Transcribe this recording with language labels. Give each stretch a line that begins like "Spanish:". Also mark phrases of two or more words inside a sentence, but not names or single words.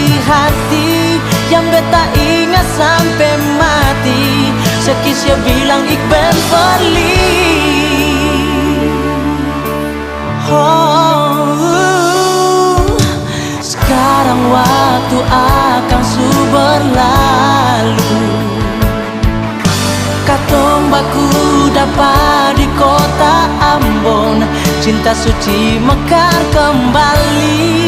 Ambonese Malay: hati yang beta ingat sampai mati. Sekisya bilang
Dutch: ik ben verliefd.
Ambonese Malay: Oh, sekarang waktu akan berlalu. Katong baku dapat di kota Ambon, cinta suci mekar kembali.